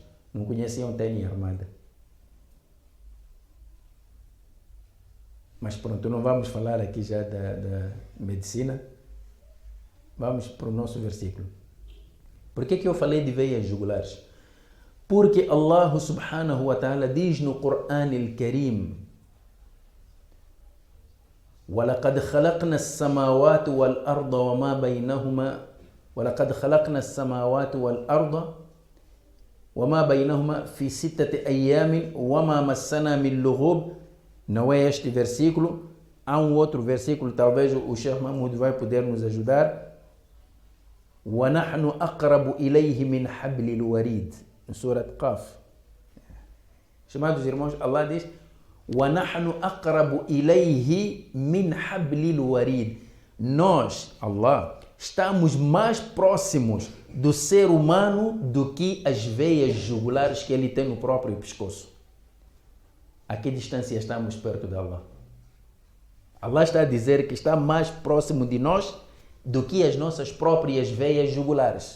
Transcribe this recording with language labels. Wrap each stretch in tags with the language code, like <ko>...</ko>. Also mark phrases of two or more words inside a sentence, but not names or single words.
<pt>Não conheciam tênis armada. Mas pronto, não vamos falar aqui já da medicina. Vamos para o nosso versículo. Por que eu falei de veias jugulares? Porque Allah</pt> <ar>سبحانه وتعالى</ar> <pt>diz no Corão Al-Karim:</pt> <ar>وَلَقَدْ خَلَقْنَا السَّمَاوَاتِ وَالْأَرْضَ وَمَا بَيْنَهُمَا وَلَقَدْ خَلَقْنَا السَّمَاوَاتِ وَالْأَرْضَ وَمَا بَيْنَهُمَا في 6 أيام وَمَا مَسَّنَا مِنْ لُغُوب.</ar> <pt>Não é este versículo. Há um outro versículo, talvez o Sheikh Mahmoud vai poder nos ajudar.</pt> <ar>وَنَحْنُ أَقْرَبُ إِلَيْهِ مِنْ حَبْلِ الْوَرِيدِ.</ar> <pt>Em Surat Qaf. Chamados irmãos, Allah diz:</pt> <ar>وَنَحْنُ أَقْرَبُ إِلَيْهِ مِنْ حَبْلِ الْوَرِيدِ.</ar> <pt>Nós, Allah, estamos mais próximos do ser humano do que as veias jugulares que ele tem no próprio pescoço. A que distância estamos perto de Allah? Allah está a dizer que está mais próximo de nós do que as nossas próprias veias jugulares.</pt>